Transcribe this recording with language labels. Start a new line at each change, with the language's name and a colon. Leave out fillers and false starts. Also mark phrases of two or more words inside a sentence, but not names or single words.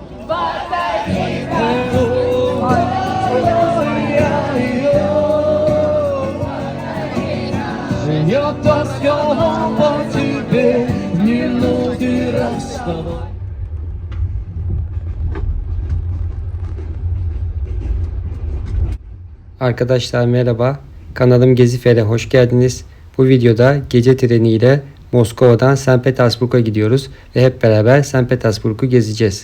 Swedish: Jag bara ska hoppa till det. Nu når du rösta.
Turkish: Arkadaşlar merhaba. Kanalım Gezifer'e hoş geldiniz. Bu videoda gece treniyle Moskova'dan St. Petersburg'a gidiyoruz ve hep beraber St. Petersburg'u gezeceğiz.